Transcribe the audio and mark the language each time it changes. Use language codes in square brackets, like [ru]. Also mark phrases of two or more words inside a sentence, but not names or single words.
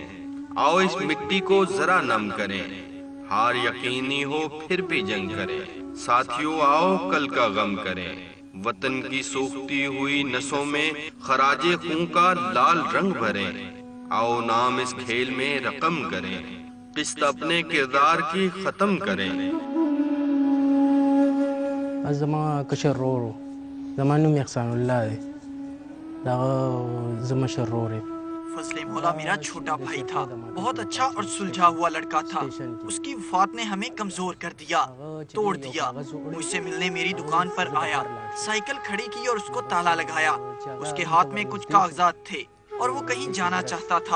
[ur] آؤ اس مٹی کو ذرا نم کریں، ہار یقینی ہو پھر بھی جنگ کریں. ساتھیو آؤ کل کا غم کریں، وطن کی سوکھتی ہوئی نسوں میں خراجِ خون کا لال رنگ بھریں. آؤ نام اس کھیل میں رقم کریں، قسط اپنے کردار کی ختم کریں. [ps] زما کشر رورو زما نوم احسان الله دی دا زما مشر رور ہے۔ [ur] فضل مولا میرا چھوٹا بھائی تھا، بہت اچھا اور سلجھا ہوا لڑکا تھا۔ اس کی وفات نے ہمیں کمزور کر دیا، توڑ دیا۔ مجھ سے ملنے میری دکان پر آیا، سائیکل کھڑی کی اور اس کو تالا لگایا۔ اس کے ہاتھ میں کچھ کاغذات تھے اور وہ کہیں جانا چاہتا تھا۔